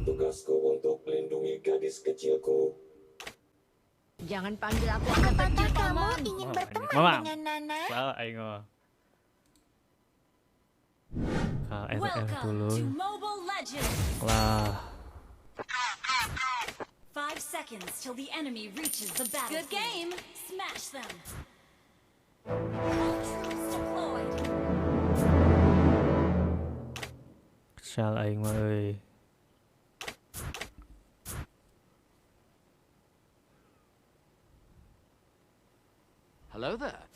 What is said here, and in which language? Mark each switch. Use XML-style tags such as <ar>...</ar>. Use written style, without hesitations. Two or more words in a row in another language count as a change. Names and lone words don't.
<id>tugasku untuk melindungi gadis kecilku. Jangan panggil aku anak kecil, Kamu Paman. ingin Mama, berteman Mama. dengan Nana?</id> <su>Salah aing mah. KSF</su> <en>Welcome</en> <id>dulu.</id> <en>to Mobile Legends.</en> <id>Lah.</id> <en>5 seconds till the enemy reaches the battle. Good game. Smash them. All troops deployed.</en> <su>Kesal aing mah euy.</su> <en>Hello there.</en>